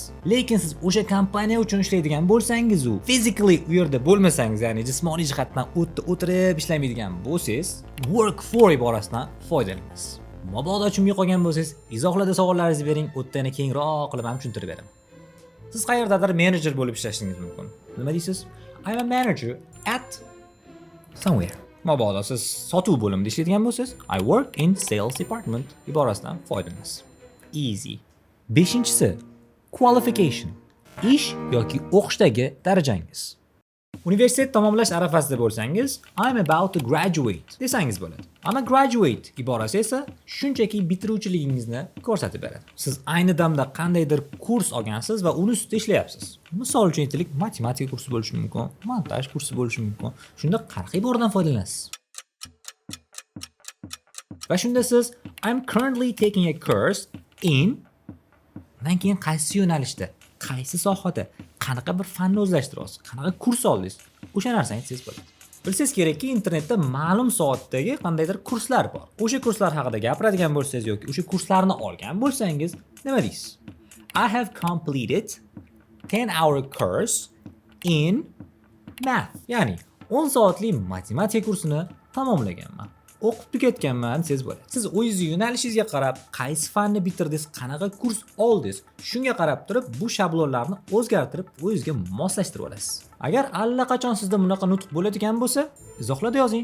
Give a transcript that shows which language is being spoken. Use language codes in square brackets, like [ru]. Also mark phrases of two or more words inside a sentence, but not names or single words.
[uz] Lekin siz o'sha kompaniya uchun ishlaydigan bo'lsangiz, u physically u yerda bo'lmasangiz, ya'ni jismoniy jihatdan o'tirib ishlamaydigan bo'lsangiz, [en] work for [uz] iborasidan foydalanasiz. Mabodo tushunmay qolgan bo'lsangiz, izohlarda savollaringizni bering, o'tdan kengroq qilib ham tushuntirib beraman. Siz qayerdadir menejer bo'lib ishlashingiz mumkin. Nima deysiz? [en] I'm a manager at somewhere. [uz] Mabodo siz sotuv bo'limida ishlaydigan bo'lsangiz, [en] I work in sales department [uz] iborasidan foydalanasiz. [en] Easy. [uz] 5-inchisi, qualification. Ish yoki o'qishdagi darajangiz. Universitet tamomlash arafasida bo'lsangiz, [en] I'm about to graduate [uz] desangiz bo'ladi. Ana graduate iborasi esa shunchaki bitiruvchiligingizni ko'rsatib beradi. Siz ayni damda qandaydir kurs olgansiz va uni ustida ishlayapsiz. Misol uchun aytaylik, matematika kursi bo'lishi mumkin, montaj kursi bo'lishi mumkin. Shunda qanaqa iboradan foydalanasiz? Va shunda siz [en] I'm currently taking a course in [uz] dan keyin qaysi yo'nalishda, qaysi sohada, qanaqa bir fanni o'zlashtiryapsiz, qanaqa kurs oldingiz, o'sha narsani aytsangiz bo'ladi. Bilsangiz kerakki, internetda ma'lum soatdagi qandaydir kurslar bor. O'sha kurslar haqida gapiradigan bo'lsangiz yoki o'sha kurslarni olgan bo'lsangiz, nima deysiz? [en] I have completed 10-hour course in math. [uz] Ya'ni 10 soatli matematika kursini tamomlaganman. O'qib tugatganman desangiz bo'ladi. Siz o'zingizning yo'nalishingizga qarab, qaysi fanni bitirdingiz, qanaqa kurs oldingiz, shunga qarab turib bu shablonlarni o'zgartirib, o'zingizga moslashtirib olasiz. Agar allaqachon sizda bunaqa nutq bo'ladigan bo'lsa, izohlarda yozing.